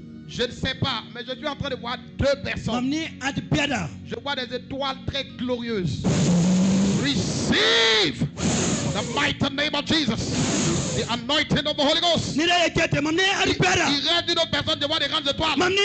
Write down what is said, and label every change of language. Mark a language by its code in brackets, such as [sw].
[fr] Je ne sais pas, mais je suis en train de voir deux personnes. Je vois des étoiles très glorieuses. [en] Receive the mighty name of Jesus. The anointing of the Holy Ghost. [fr] Il reste d'une autre personne, je vois des grandes étoiles.